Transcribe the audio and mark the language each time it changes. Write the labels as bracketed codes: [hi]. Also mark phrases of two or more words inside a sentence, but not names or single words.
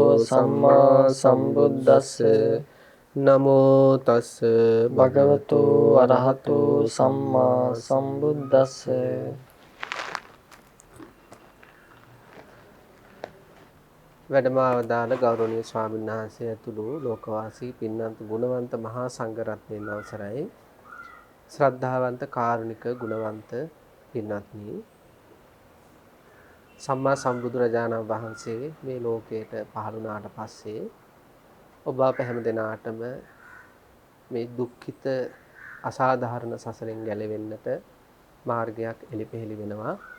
[pi] අරහතෝ සම්මා සම්මා සම්බුද්දස්ස සම්බුද්දස්ස නමෝ තස්ස භගවතු භගවතු අරහතෝ අරහතෝ සම්මා සම්මා සම්බුද්දස්ස. සම්බුද්දස්ස. [si] වැඩමවදාළ ගෞරවනීය ස්වාමීන් වහන්සේ ඇතුළු ලෝකවාසී පින්වන්ත ගුණවන්ත මහා සංඝරත්නයන් අවසරයි. ශ්‍රද්ධාවන්ත කාරුණික ගුණවන්ත පින්වත්නි, සම්මා සම්බුදුරජාණන් වහන්සේ මේ ලෝකයට පහළ වුණාට පස්සේ ඔබ අප හැම දෙනාටම මේ දුක්ඛිත අසාධාරණ සසරෙන් ගැලවෙන්නට මාර්ගයක් එළිපෙහෙළි වෙනවා.